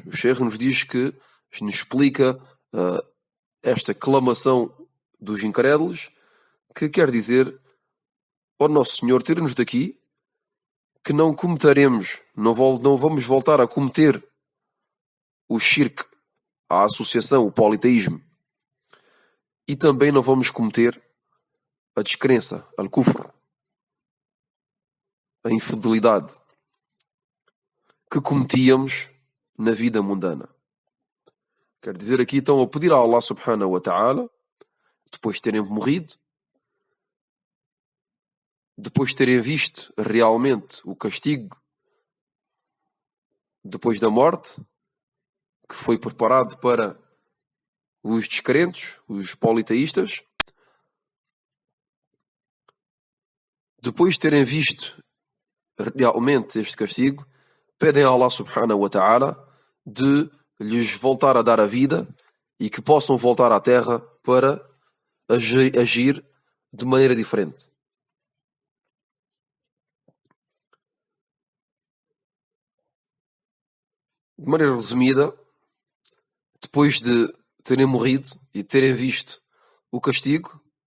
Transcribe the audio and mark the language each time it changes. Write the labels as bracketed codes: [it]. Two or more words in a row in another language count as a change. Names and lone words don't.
[pt] O Sheikh nos diz que nos explica esta clamação dos incrédulos, que quer dizer, ó nosso Senhor, tira-nos daqui, que não cometeremos, não vamos voltar a cometer o shirk, a associação, o politeísmo. E também não vamos cometer a descrença, al-kufr, a infidelidade, que cometíamos na vida mundana. Quer dizer, aqui estão a pedir a Allah [ar] سبحانه وتعالى, [pt] depois de terem morrido, depois de terem visto realmente o castigo depois da morte, que foi preparado para os descrentes, os politeístas, depois de terem visto realmente este castigo, pedem a Allah [ar] سبحانه وتعالى [pt] de lhes voltar a dar a vida e que possam voltar à terra para agir de maneira diferente. De maneira resumida, depois de terem morrido e terem visto o castigo,